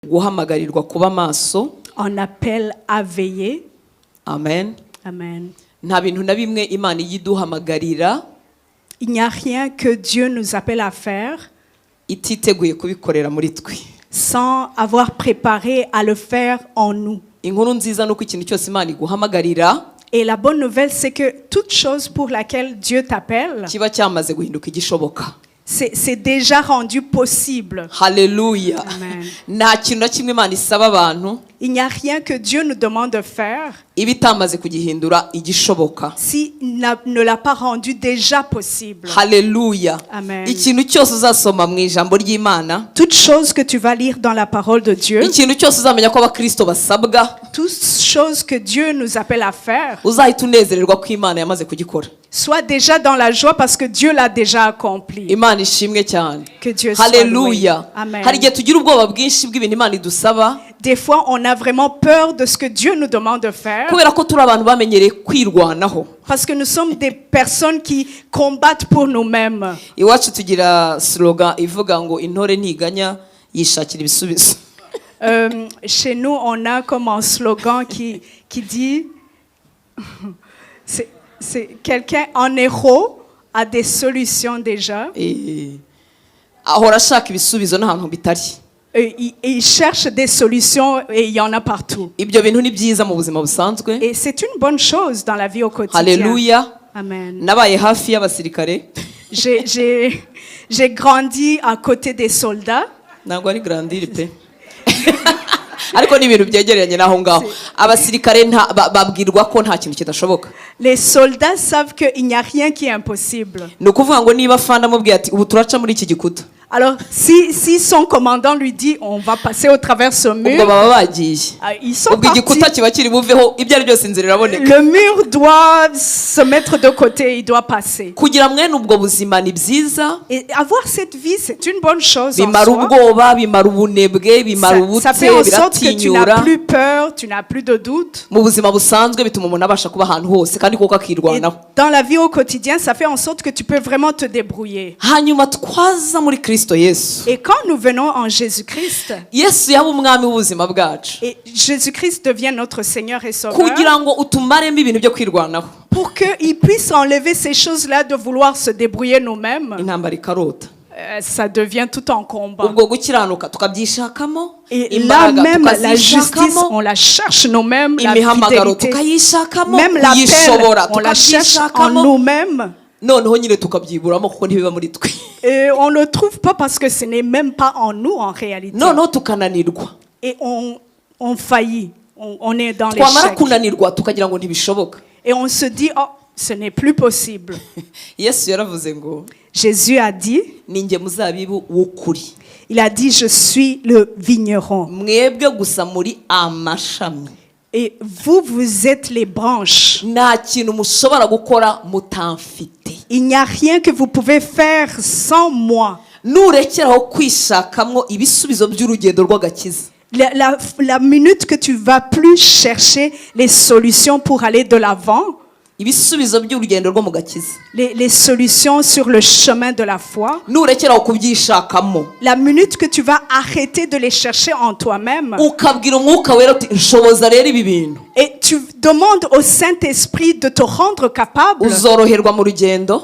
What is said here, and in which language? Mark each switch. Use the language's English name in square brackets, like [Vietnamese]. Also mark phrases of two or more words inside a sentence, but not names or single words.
[Kinyarwanda] guhamagarirwa kuba maso. [French] On appelle à veiller. Amen. Amen. [Kinyarwanda] Nta bintu na bimwe Imana yiduhamagarira [French] Il n'y a rien que Dieu nous appelle à faire [Kinyarwanda] ititeguye kubikorera muri twe. [French] Sans avoir préparé à le faire en nous. [Kinyarwanda] Inkuru nziza nuko ikintu cyose Imana iguhamagarira [French] Et la bonne nouvelle, c'est que toute chose pour laquelle Dieu t'appelle, [Kinyarwanda] kiba cyamaze guhinduka igishoboka. [French] c'est déjà rendu possible. Hallelujah. Amen. [Kinyarwanda] Nta kintu na kimwe Imana isaba abantu [French] Il n'y a rien que Dieu nous demande de faire [Kinyarwanda] iba itamaze kugihindura igishoboka. [French] s'il ne l'a pas rendu déjà possible. Hallelujah. Amen. [Kinyarwanda] Ikintu cyose uzasoma mu ijambo ry'Imana, [French] Toute chose que tu vas lire dans la parole de Dieu, [Kinyarwanda] ikintu cyose uzamenya ko abakristo basabwa, [French] toute chose que Dieu nous appelle à faire, [Kinyarwanda] uzahita unezererwa ko Imana yamaze kugikora. [French] sois déjà dans la joie parce que Dieu l'a déjà accompli. [Kinyarwanda] Imana ishimwe cyane. [French] Que Dieu soit loué. Hallelujah. Amen. [Kinyarwanda] Hari igihe tugira ubwoba bwinshi bw'ibintu Imana idusaba [French] Des fois, on a vraiment peur de ce que Dieu nous demande de faire [Kinyarwanda] kubera ko turi abantu bamenyereye kwirwanaho. [French] parce que nous sommes des personnes qui combattent pour nous-mêmes. [Kinyarwanda] Iwacu tugira slogan ivuga ngo intore ntiganya yishakira ibisubizo. [French] Chez nous, on a comme un slogan qui dit c'est quelqu'un en héros a des solutions déjà. [Kinyarwanda] Ahora ashaka ibisubizo n'ahantu bitari. [French] Il cherche des solutions et il y en a partout. [Kinyarwanda] Ibyo bintu ni byiza mu buzima busanzwe. [French] Et c'est une bonne chose dans la vie au quotidien. Hallelujah. Amen. [Kinyarwanda] Nabaye hafi y'abasirikare. [French] J'ai grandi à côté des soldats. [Kinyarwanda] Ntabwo ari grandir pe. Ariko ni ibintu byegeranye naho ngaho. Abasirikare babwirwa ko nta kintu kidashoboka. [French] Les soldats savent qu'il n'y a rien qui est impossible. [Kinyarwanda] Ni ukuvuga ngo niba fanda mubwiye ati ubu turaca muri iki gikuta. [French] Alors, si son commandant lui dit on va passer au travers ce mur, [Kinyarwanda] ubwo baba bagiye. [French] Ils sont [Kinyarwanda] ubwo igikuta [French] partis. [Kinyarwanda] kiba kiri buveho ibyo ari byose inzira iraboneka. [French] Le mur doit se mettre de côté, il doit passer. [Kinyarwanda] Kugira mwene ubwo buzima ni byiza. [French] Et avoir cette vie, c'est une bonne chose en [Kinyarwanda] Bimara [French] soi. [Kinyarwanda] ubwoba, bimara ubunebwe, bimara ubutse, [French] Ça fait en sorte que tu n'as [Kinyarwanda] biratinyura. [French] plus peur, tu n'as plus de doute. [Kinyarwanda] Mu buzima busanzwe bituma umuntu abasha kuba ahantu hose kandi koko [French] Et [Kinyarwanda] akirwanaho. [French] dans la vie au quotidien, ça fait en sorte que tu peux vraiment te débrouiller. [Kinyarwanda] Hanyuma twaza muri Kristo Yesu. [French] Et quand nous venons en Jésus-Christ, [Kinyarwanda] Yesu yaba umwami w'ubuzima bwacu. [French] et Jésus-Christ devient notre Seigneur et Sauveur, [Kinyarwanda] Kugira ngo utumaremo ibintu byo kwirwanaho. [French] pour qu'il puisse enlever ces choses-là de vouloir se débrouiller nous-mêmes, [Kinyarwanda] Intambara ikarota. [French] ça devient tout un combat. [Kinyarwanda] Ubwo gukiranuka tukabyishakamo. [French] Et là même, la justice, on la cherche nous-mêmes, la [Kinyarwanda] imihamagaro [French] fidélité, [Kinyarwanda] tukayishakamo, [French] même l'appel, [Kinyarwanda] kuyishobora [French] on la cherche en [Kinyarwanda] tukabyishakamo. [French] nous-mêmes. [Kinyarwanda] Noneho nyine tukabyiburamo kuko ntibiba muri twe. [French] Et on ne le trouve pas parce que ce n'est même pas en nous en réalité. [Kinyarwanda] Noneho tukananirwa. [French] Et on faillit, on est dans [Kinyarwanda] Twamara [French] l'échec. [Kinyarwanda] kunanirwa tukagira ngo ntibishoboka. [French] Et on se dit, oh, ce n'est plus possible. [Kinyarwanda] Yesu yaravuze ngo [French] Jésus a dit, [Kinyarwanda] ni njye muzabibu w'ukuri. [French] il a dit, je suis le vigneron. [Kinyarwanda] Mwebwe gusa muri amashami. [French] Et vous, vous êtes les branches. [Kinyarwanda] Nta kintu mushobora gukora mutamfite. [French] Il n'y a rien que vous pouvez faire sans moi. [Kinyarwanda] Nurekeraho kwishakamwo ibisubizo by'urugendo rw'agakiza. [French] La minute que tu vas plus chercher les solutions pour aller de l'avant, [Kinyarwanda] Ibisubizo by'urugendo rwo mu gakiza. [French] les solutions sur le chemin de la foi, [Kinyarwanda] Nurekeraho kubyishakamo. [French] la minute que tu vas arrêter de les chercher en toi-même, [Kinyarwanda] Ukabwira umwuka wera uti nshoboza rero ibi bintu. [French] et tu demandes au Saint-Esprit de te rendre capable, [Kinyarwanda] Uzoroherwa mu rugendo.